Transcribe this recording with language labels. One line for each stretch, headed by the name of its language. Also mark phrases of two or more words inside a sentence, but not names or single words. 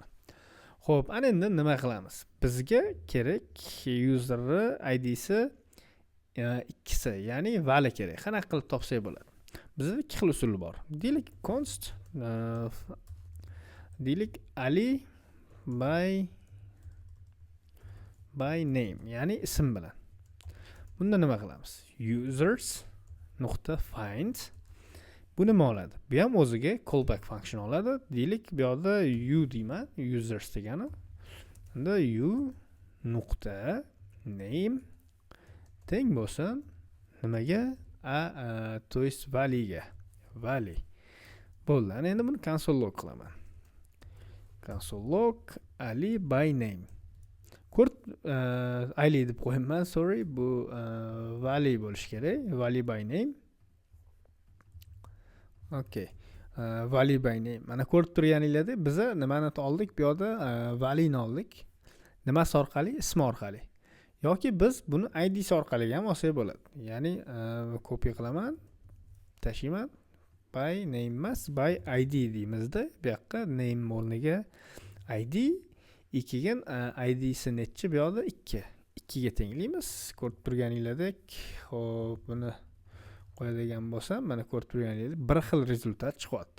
Uzbek: Xo'p, ana endi nima qilamiz? Bizga kerak
English: user id'si
Uzbek: ikkisi, ya'ni vali kerak. Qanaqa qilib topsak bo'ladi? Bizda ikki xil usul bor. Deylik const deylik Ali
English: by name,
Uzbek: ya'ni ism bilan. Bunda nima qilamiz? Users nuqta find. Bu nima oladi? Bu ham o'ziga
English: callback function
Uzbek: oladi. Deylik, bu yoqda u deyman, users degani. Unda u nuqta name teng bo'lsin nimaga?
Russian: To есть
Uzbek: valiga. Vali. Bo'ldi. Ana endi buni
English: console log
Uzbek: qilaman.
English: Console log ali by name.
Uzbek: Ali deb qo'yman, sorry, bu vali bo'lish kerak.
English: Vali by name. Okay. Vali by name.
Uzbek: Mana ko'rib turganingizda biz nimani oldik? Bu yerda valini oldik. Nimasi orqali? Ismi orqali. Yoki biz buni idsi orqali ham olsak bo'ladi. Ya'ni copy qilaman, tashlayman.
English: By name
Uzbek: emas,
English: by id
Uzbek: deymizda. Bu yoqqa name o'rniga id, 2 ga idsi nechi? Bu yoqda 2. 2 ga tenglaymiz. Ko'rib turganingizdek, xo'p, buni qo'yadigan bo'lsam, mana ko'rib turganingizdek, bir xil rezultat chiqyapti.